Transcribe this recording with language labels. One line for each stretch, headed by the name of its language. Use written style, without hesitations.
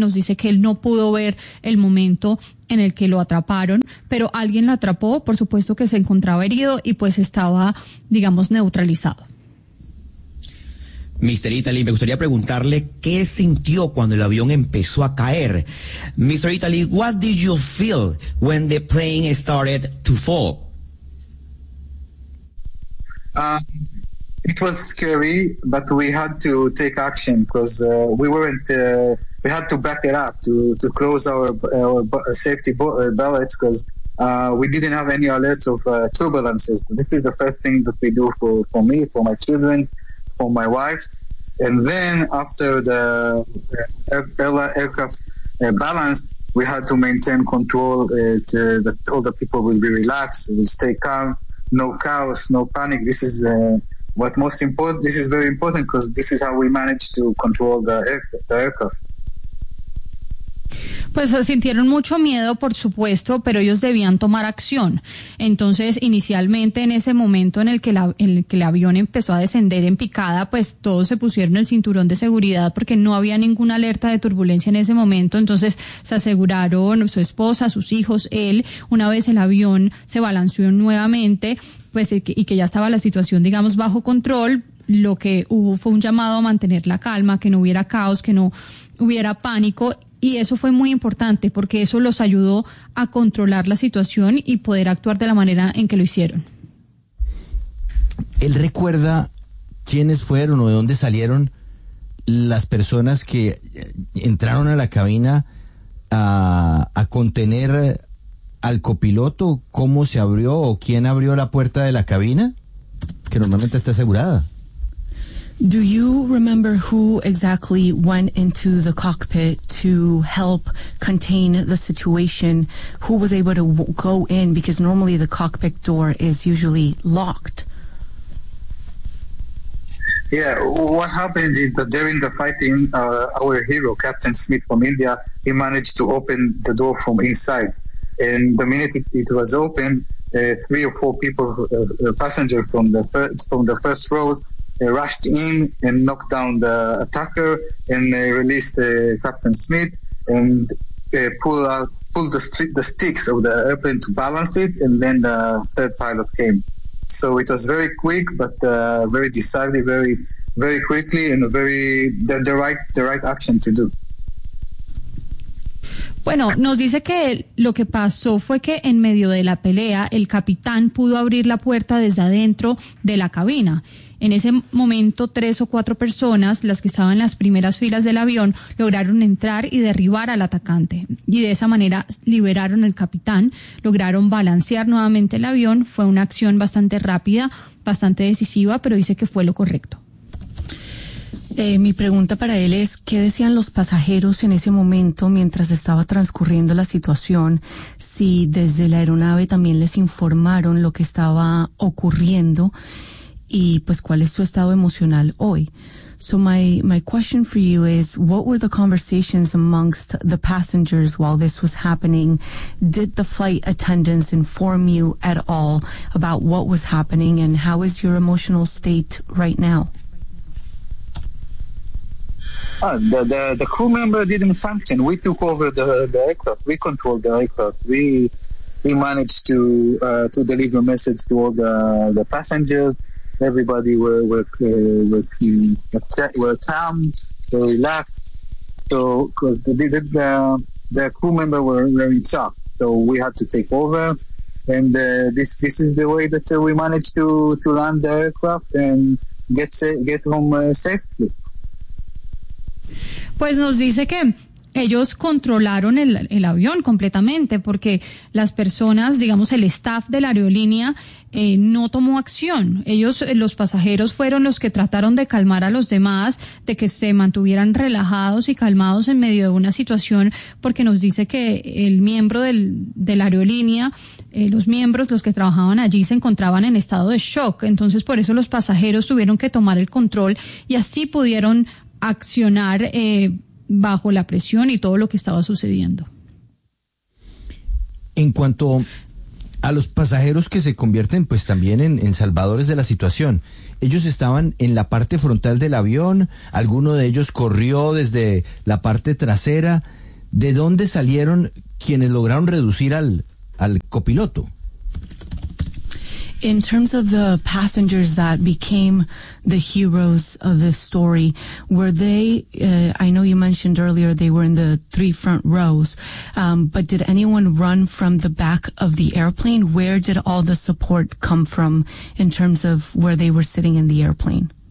Spanish: Nos dice que él no pudo ver el momento en el que lo atraparon, pero alguien lo atrapó, por supuesto que se encontraba herido y pues estaba, digamos, neutralizado.
English: Mr.
Spanish: Italy, me gustaría preguntarle qué sintió cuando el avión empezó a caer.
English: Mr. Italy, what did you feel when the plane started to fall? It was scary, but we had to take action because we had to back it up to close our safety belts because we didn't have any alerts of turbulences. This is the first thing that we do for me, for my children, for my wife. And then after the aircraft balanced, we had to maintain control that all the people will be relaxed, will stay calm, no chaos, no panic. This is what's most important. This is very important because this is how we manage to control the aircraft.
Spanish: Pues se sintieron mucho miedo, por supuesto, pero ellos debían tomar acción. Entonces, inicialmente, en ese momento en el que el avión empezó a descender en picada, pues todos se pusieron el cinturón de seguridad porque no había ninguna alerta de turbulencia en ese momento. Entonces, se aseguraron su esposa, sus hijos, él, una vez el avión se balanceó nuevamente, pues, y que ya estaba la situación, digamos, bajo control. Lo que hubo fue un llamado a mantener la calma, que no hubiera caos, que no hubiera pánico. Y eso fue muy importante porque eso los ayudó a controlar la situación y poder actuar de la manera en que lo hicieron. ¿Él recuerda quiénes fueron o de dónde salieron las personas que entraron a la cabina a contener al copiloto? ¿Cómo se abrió o quién abrió la puerta de la cabina? Que normalmente está asegurada.
English: Do you remember who exactly went into the cockpit to help contain the situation? Who was able to go in? Because normally the cockpit door is usually locked. Yeah, what happened is that during the fighting, our hero, Captain Smith from India, he managed to open the door from inside. And the minute it was open, three or four people, passengers from the first rows, rushed in and knocked down the attacker and released Captain Smith and pulled the sticks of the airplane to balance it, and then the third pilot came. So it was very quick, but very decisive, very, very quickly, and the right action to do.
Spanish: Bueno, nos dice que lo que pasó fue que en medio de la pelea el capitán pudo abrir la puerta desde adentro de la cabina. En ese momento, tres o cuatro personas, las que estaban en las primeras filas del avión, lograron entrar y derribar al atacante. Y de esa manera liberaron al capitán, lograron balancear nuevamente el avión. Fue una acción bastante rápida, bastante decisiva, pero dice que fue lo correcto. Mi pregunta para él es, ¿qué decían los pasajeros en ese momento mientras estaba transcurriendo la situación? Si desde la aeronave también les informaron lo que estaba ocurriendo. Y pues, ¿cuál es su estado emocional hoy?
English: So my question for you is, what were the conversations amongst the passengers while this was happening? Did the flight attendants inform you at all about what was happening, and how is your emotional state right now? The crew member didn't function. We took over the aircraft. We controlled the aircraft. We managed to deliver a message to all the passengers. Everybody were calm, were relaxed. So, because the crew member were in shock, so we had to take over. And this is the way that we managed to land the aircraft and get home safely.
Spanish: Pues nos dice que ellos controlaron el avión completamente porque las personas, digamos, el staff de la aerolínea no tomó acción. Ellos, los pasajeros, fueron los que trataron de calmar a los demás, de que se mantuvieran relajados y calmados en medio de una situación, porque nos dice que el miembro de la aerolínea, los que trabajaban allí, se encontraban en estado de shock. Entonces, por eso los pasajeros tuvieron que tomar el control y así pudieron accionar bajo la presión y todo lo que estaba sucediendo. En cuanto a los pasajeros que se convierten pues también en salvadores de la situación, ellos estaban en la parte frontal del avión, alguno de ellos corrió desde la parte trasera. ¿De dónde salieron quienes lograron reducir al copiloto?
English: In terms of the passengers that became the heroes of the story, were they, I know you mentioned earlier they were in the three front rows, but did anyone run from the back of the airplane? Where did all the support come from in terms of where they were sitting in the airplane?